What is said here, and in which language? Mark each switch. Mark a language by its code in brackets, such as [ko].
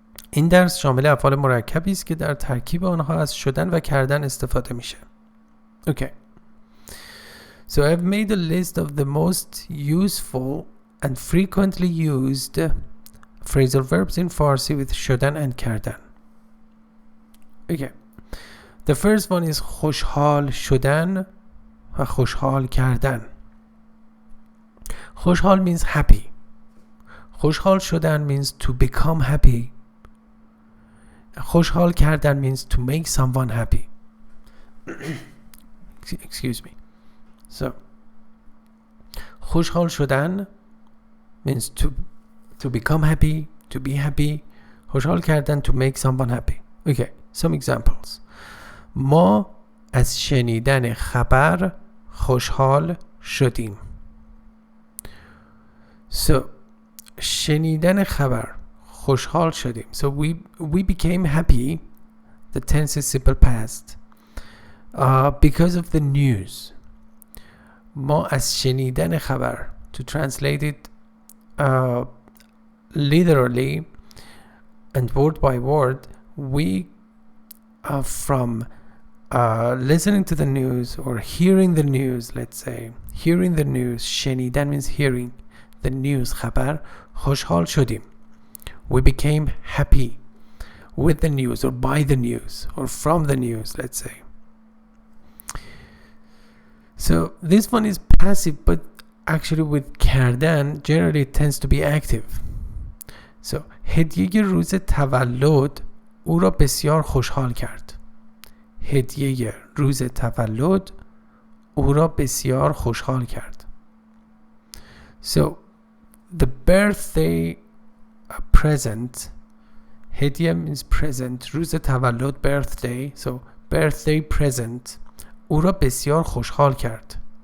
[fa] این درس شامل افعال مرکبی است که در ترکیب آنها از شدن و کردن استفاده میشه. [en] Okay. So I've made a list of the most useful and frequently used phrasal verbs in Farsi with شدن and کردن. Okay. The first one is [fa] خوشحال شدن و خوشحال کردن. [en] خوشحال means happy. [fa] خوشحال شدن [en] means to become happy. [fa] خوشحال کردن [en] means to make someone happy. Excuse me. So [fa] خوشحال شدن [en] means to become happy, to be happy. [fa] خوشحال کردن [en] to make someone happy. Okay, some examples. [fa] ما از شنیدن خبر خوشحال شدیم. So شنیدن خبر خوشحال شدیم. [en] So we became happy. The tense is simple past because of the news. [fa] ما از شنیدن خبر, [en] to translate it literally and word by word, we from listening to the news or hearing the news, let's say hearing the news, شنیدن means hearing the news, خبر, [fa] خوشحال شدیم. [en] We became happy with the news or by the news or from the news, let's say. So this one is passive, but actually with کردن generally it tends to be active. [fa] So هدیه روز تولد او را بسیار خوشحال کرد. هدیه روز تولد او را بسیار خوشحال کرد. [en] So the birthday present, هدیه means present, [fa] روز تولد [en] birthday, so birthday present [fa] او را بسیار خوشحال کرد.